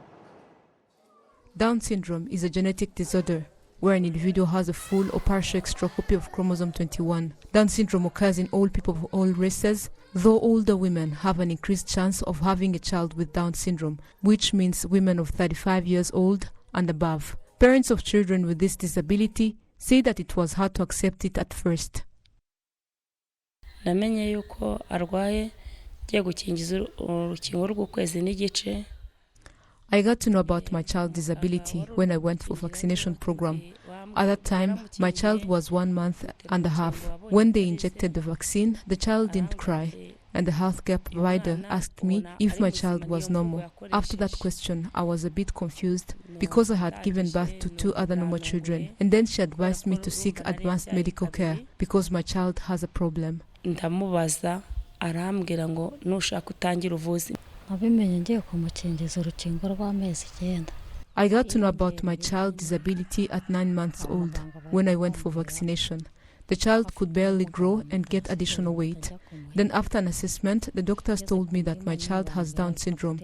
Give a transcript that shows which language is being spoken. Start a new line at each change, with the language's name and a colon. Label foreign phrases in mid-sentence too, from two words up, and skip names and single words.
English: Down syndrome is a genetic disorder where an individual has a full or partial extra copy of chromosome 21. Down syndrome occurs in all people of all races, though older women have an increased chance of having a child with Down syndrome, which means women of 35 years old and above. Parents of children with this disability say that it was hard to accept it at first.
Kinyarwanda: Namenye yuko arwaye ngiye gukingiza urukingo rw'ukwezi n'igice.
English: I got to know about my child's disability when I went for vaccination program. At that time, my child was 1 month and a half. When they injected the vaccine, the child didn't cry, and the healthcare provider asked me if my child was normal. After that question, I was a bit confused because I had given birth to 2 other normal children, and then she advised me to seek advanced medical care because my child has a problem.
Kinyarwanda: Ndamubaza arambwira ngo nushaka utangira uvuzi.
English: I got to know about my child's disability at 9 months old when I went for vaccination. The child could barely grow and get additional weight. Then after an assessment, the doctors told me that my child has Down syndrome.